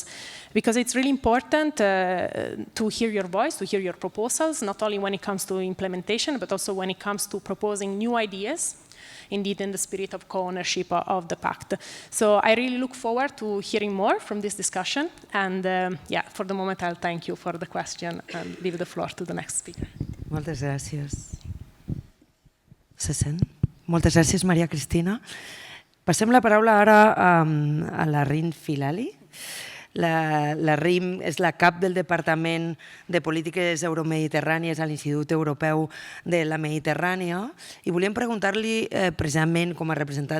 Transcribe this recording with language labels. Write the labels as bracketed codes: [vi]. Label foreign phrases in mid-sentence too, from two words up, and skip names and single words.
[en] Because it's really important to hear your voice, to hear your proposals, not only when it comes to implementation, but also when it comes to proposing new ideas, indeed in the spirit of co-ownership of the Pact. So I really look forward to hearing more from this discussion. And for the moment, I'll thank you for the question and leave the floor to the next speaker. [ca] Moltes gràcies. Se sent? Moltes gràcies, Maria Cristina. Passem la paraula ara a la Rin Filali. La RIM és la cap del Departament de Polítiques Euromediterrànies a l'Institut Europeu de la Mediterrània i volíem preguntar-li precisament com a representant